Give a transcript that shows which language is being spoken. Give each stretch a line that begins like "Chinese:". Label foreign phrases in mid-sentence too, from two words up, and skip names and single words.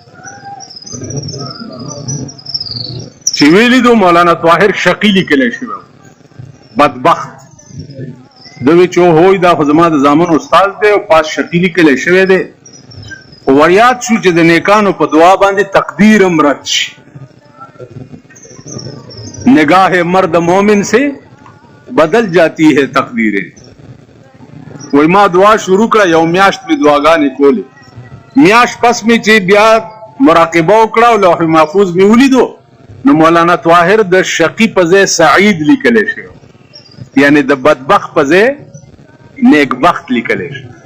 Pashto: چې ویلیدو مولانا طاهر شقی لیکلی شوی بدبخت دوی چې هوی دا خو زما د زامن استاد دی او پاس شقی لیکلی شوی دی وریاد شو چې د نیکانو په دعا باندې تقدیر امرت شي
Urdu: نگاہ مرد مومن سے بدل جاتی ہے تقدیریں
Pashto: وای ما دعا شروع کړه یو میاشت می دعاګانې کولې میاشت پس می چې بیا مراقبه وکړه او لوح محفوظ می ولیدو نو مولانا طاهر د شقی په ځای سعید لیکلی شو یعنی د بدبخت په ځای نیکبخت لیکلی شو